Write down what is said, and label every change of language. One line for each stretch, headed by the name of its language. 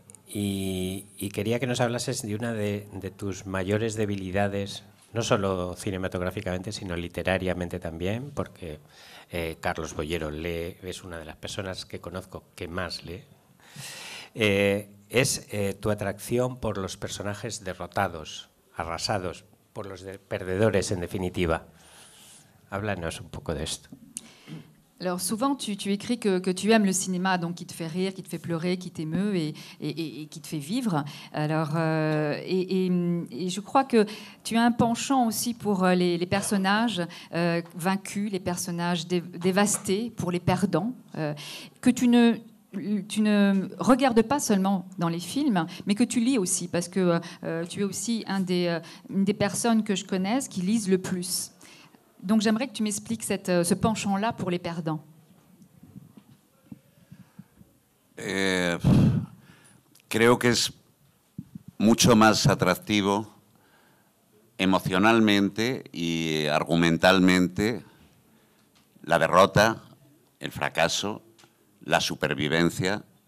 Spanish: Y quería que nos hablases de una de tus mayores debilidades, no solo cinematográficamente, sino literariamente también, porque Carlos Bollero es una de las personas que conozco que más lee. Es tu atracción por los personajes derrotados, arrasados, por los perdedores, en definitiva. Háblanos un poco de esto.
French: Alors souvent, tu écris que tu aimes le cinéma, donc qui te fait rire, qui te fait pleurer, qui t'émeut et qui te fait vivre. Alors, et je crois que tu as un penchant aussi pour les personnages vaincus, les personnages dévastés, pour les perdants, que tu ne regardes pas seulement dans les films, mais que tu lis aussi, parce que tu es aussi une des personnes que je connaisse qui lisent le plus. Donc j'aimerais que tu m'expliques ce penchant-là pour les perdants.
Spanish: Creo que es mucho más atractivo emocionalmente y argumentalmente la derrota, el fracaso, la supervivencia,